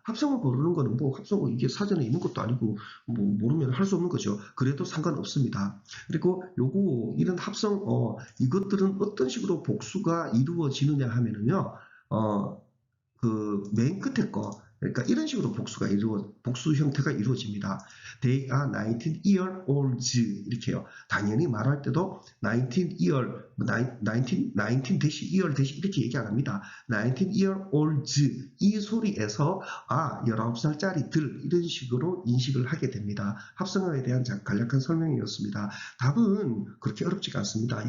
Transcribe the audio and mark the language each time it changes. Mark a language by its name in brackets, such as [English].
[Korean] 합성어 모르는 거는 뭐 합성어 이게 사전에 있는 것도 아니고 뭐 모르면 할 수 없는 거죠. 그래도 상관없습니다. 그리고 요거 이런 합성어 이것들은 어떤 식으로 복수가 이루어지느냐 하면은요. 그 맨 끝에 거 그러니까 이런 식으로 복수 형태가 이루어집니다. [English] They are 19 year olds [Korean] 이렇게요. 당연히 말할 때도 19 year, 19 대시 year 대시 이렇게 얘기 안 합니다. [English] 19 year olds [Korean] 이 소리에서 19살짜리들 이런 식으로 인식을 하게 됩니다. 합성어에 대한 간략한 설명이었습니다. 답은 그렇게 어렵지가 않습니다.